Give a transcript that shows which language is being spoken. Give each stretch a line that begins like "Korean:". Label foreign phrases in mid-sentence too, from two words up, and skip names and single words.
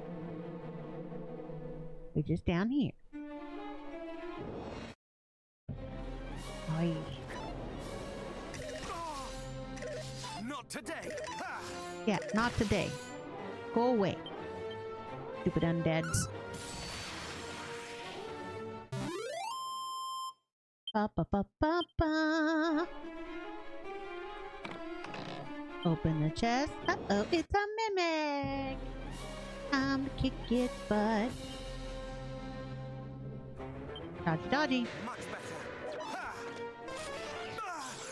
English: We're just down here. Oy. Not today. Ha! Yeah, not today. Go away. Stupid undeads. Ba ba ba ba ba. Open the chest. Uh-oh, it's a mimic! Time to kick its butt. Dodgy, dodgy. Much better. Ha! Ah!